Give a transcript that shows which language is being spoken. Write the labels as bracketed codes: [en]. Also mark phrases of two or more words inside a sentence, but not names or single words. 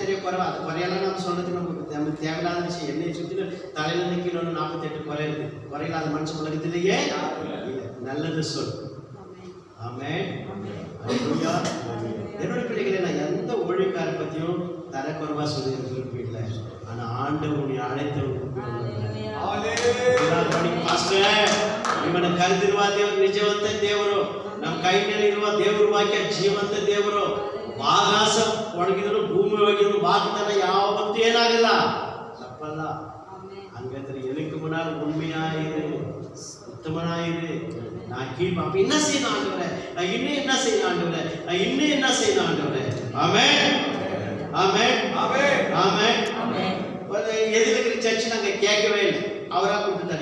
[ta] நிறைய குறை, அது குறையெல்லாம் நம்ம சொல்றதுக்கு நமக்கு தேவையில்லாத விஷயம். என்னை சுற்றி தலையில இருந்து கீழே 48 குறை இருக்கு. குறையில்லாத மனுஷன் உலகத்திலேயே நல்லது சொல். ஆமென். அல்லேலூயா. என்னோட பிள்ளைகளை நான் எந்த ஊழியக்கார பத்தியும் தரக்குறைவா சொல்லி விரும்பல. ஆனா ஆண்டவருடைய அழைத்தவர்கள் [kn] ನಿಮ್ಮನ್ನ ಕರೆದಿರುವ ದೇವರು ನಿಜವಂತ ದೇವರು, ನಮ್ಮ ಕೈನಲ್ಲಿರುವ ದೇವರು ವಾಕ್ಯ ಜೀವಂತ ದೇವರು. ಆಕಾಶ ಒಣಗಿದ್ರು, ಭೂಮಿ ಒಣಗಿದ್ರು, ವಾಗ್ದಾನ ಯಾವತ್ತೂ ಏನಾಗಲ್ಲ, ತಪ್ಪಲ್ಲ. [ta] ಹಂಗಂದ್ರೆ எனக்கு முன்னால் உண்மையாயிரு, உத்தமனாயிரு. நான் கீழ் அப்ப என்ன செய்யணும் ஆண்டவரே, நான் இன்னும் என்ன செய்யணும் ஆண்டவரே, நான் இன்னும் என்ன செய்யணும் ஆண்டவரே. ஆமென், ஆமென், ஆமென், ஆமென், ஆமென். எதிர்க்கிற சர்ச் நாங்க கேட்கவே இல்லை, அவரா கொடுத்துட்டாரு.